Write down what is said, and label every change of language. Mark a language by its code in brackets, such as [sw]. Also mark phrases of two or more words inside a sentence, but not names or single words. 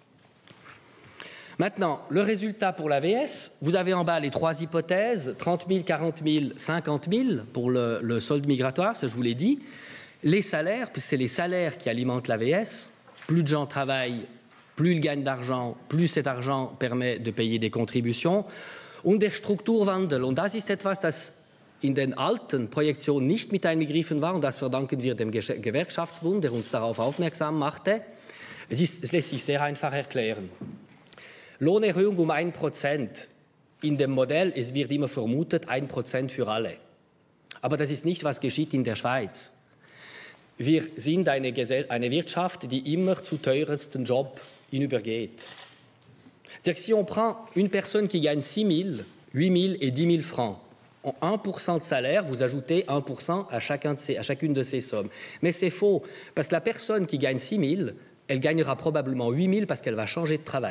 [fr] Maintenant, le résultat pour l'AVS, vous avez en bas les 3 hypothèses, 30 000, 40 000, 50 000 pour le solde migratoire, ça je vous l'ai dit. Les salaires, puisque c'est les salaires qui alimentent l'AVS, plus de gens travaillent, plus ils gagnent d'argent, plus cet argent permet de payer des contributions. [de] Und der Strukturwandel, und das ist etwas, das in den alten Projektionen nicht mit einbegriffen war, und das verdanken wir dem Gewerkschaftsbund, der uns darauf aufmerksam machte. Es lässt sich sehr einfach erklären. Lohnerhöhung um 1%. In dem Modell, es wird immer vermutet, 1% für alle. Aber das ist nicht, was geschieht in der Schweiz. Wir sind eine Wirtschaft, die immer zu teuersten Job hinübergeht. [fr] C'est-à-dire que si on prend une personne qui gagne 6 000, 8 000 et 10 000 francs, en 1% de salaire, vous ajoutez 1% à chacune de ces sommes. Mais c'est faux, parce que la personne qui gagne 6 000, elle gagnera probablement 8 000 parce qu'elle va changer de travail.